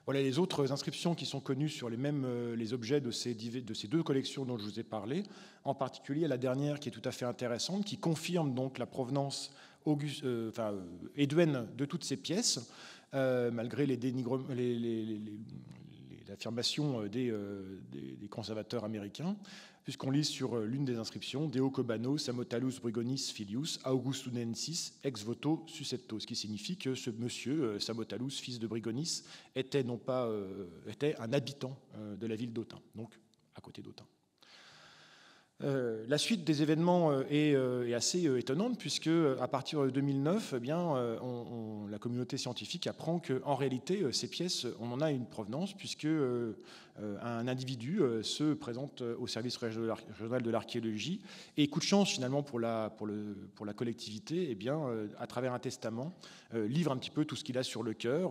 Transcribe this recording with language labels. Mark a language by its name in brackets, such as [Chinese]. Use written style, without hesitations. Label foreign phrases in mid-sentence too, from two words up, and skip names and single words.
[French] Voilà les autres inscriptions qui sont connues sur les objets de ces deux collections dont je vous ai parlé, en particulier la dernière qui est tout à fait intéressante, qui confirme donc la provenance éduenne de toutes ces pièces, malgré l'affirmation des conservateurs américains, puisqu'on lit sur l'une des inscriptions [Latin] Deo Cobano Samotalus Brigonis Filius Augustunensis ex voto suscepto, [French] ce qui signifie que ce monsieur Samotalus, fils de Brigonis, était un habitant de la ville d'Autun, donc à côté d'Autun. La suite des événements est assez étonnante, puisque à partir de 2009, la communauté scientifique apprend qu'en réalité, ces pièces, on en a une provenance, puisque un individu se présente au service régional de l'archéologie, et coup de chance finalement pour la collectivité, à travers un testament, livre un petit peu tout ce qu'il a sur le cœur.